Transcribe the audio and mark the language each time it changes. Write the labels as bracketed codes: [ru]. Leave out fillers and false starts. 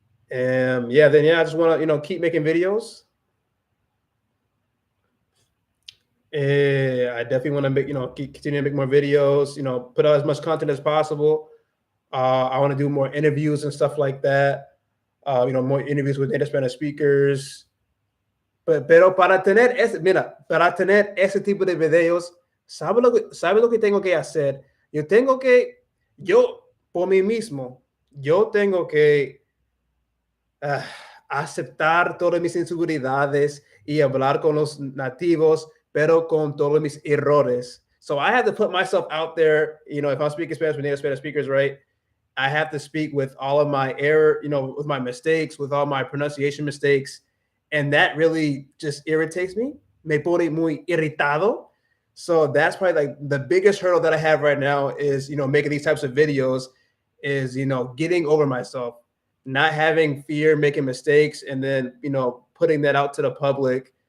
[en] Yeah, then I just want to keep making videos. I definitely want to make continue to make more videos. Put out as much content as possible. I want to do more interviews and stuff like that. More interviews with native Spanish speakers. [es] Pero para tener ese tipo de videos, ¿sabe lo que tengo que hacer? Yo por mí mismo, yo tengo que uh, aceptar todas mis inseguridades y hablar con los nativos, pero con todos mis errores. [en] So I have to put myself out there, if I'm speaking Spanish with native Spanish speakers, right? I have to speak with all of my error, with my mistakes, with all my pronunciation mistakes. And that really just irritates me. [es] Me pone muy irritado. [en] So that's probably like the biggest hurdle that I have right now is, making these types of videos, is, getting over myself, not having fear, making mistakes, and then, putting that out to the public.